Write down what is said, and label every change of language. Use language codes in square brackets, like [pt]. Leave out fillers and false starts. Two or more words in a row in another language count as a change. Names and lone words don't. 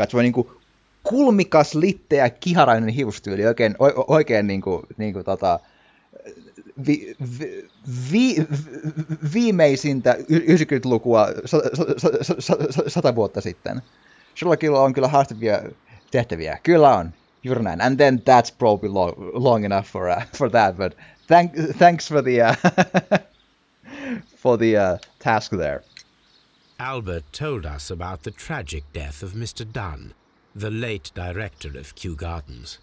[fi] Se on niin kuin kulmikas, litteä, kiharainen hiustyyli. Oikein niin kuin viimeisintä 90-lukua 100 vuotta sitten. Sherlockilla on kyllä haastavia tehtäviä. Kyllä on. Juuri näin. [en] And then that's probably long enough for that, but thanks for the for the task there. Albert told us about the tragic death of Mr. Dunn, the late director of Kew Gardens.